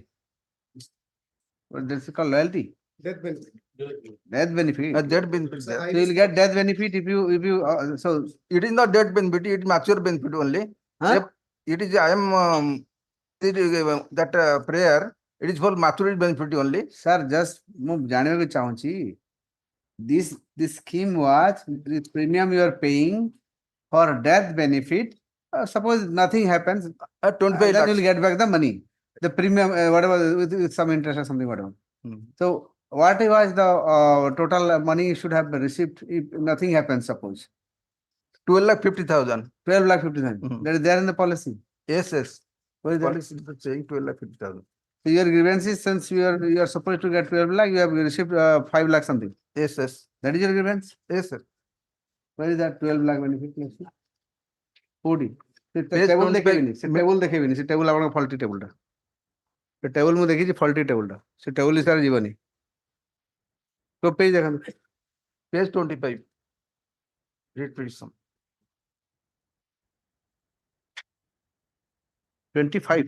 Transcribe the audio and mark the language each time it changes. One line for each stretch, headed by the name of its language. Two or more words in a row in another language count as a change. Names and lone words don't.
English: What this is called loyalty? Death benefit. Death benefit. Death benefit. So you will get death benefit if you so it is not death benefit, it is mature benefit only. Huh? It is I am that prayer, it is for maturity benefit only. Sir, just
Odia: ମୁଁ ଜାଣିବାକୁ ଚାହୁଁଛି
English: this scheme was the premium you are paying for death benefit. Suppose nothing happens, 25 then lakhs. you'll get back the money. The premium, whatever, with some interest or something, whatever. So what was the total money you should have received if nothing happens, suppose? 12,50,000. 12,50,000. That is there in the policy. Yes, yes. What is that? Policy is saying 12,50,000. So your grievances, since you are supposed to get 12 lakh, you have received 5 lakh something. Yes, yes. That is your grievance? Yes, sir. Where is that 12 lakh benefit? Let's see. 40. Page Table 25.
Odia: ଦେଖେଇବିନି, ସେ table ଦେଖେଇବିନି, ସେ table ଆପଣଙ୍କ
English: faulty table
Odia: ଟା. ସେ table ମୁଁ ଦେଖିଛି
English: faulty table
Odia: ଟା. ସେ table ହିସାବରେ ଯିବନି. So page ଦେଖନ୍ତୁ.
English: Page 25. Read please some. 25.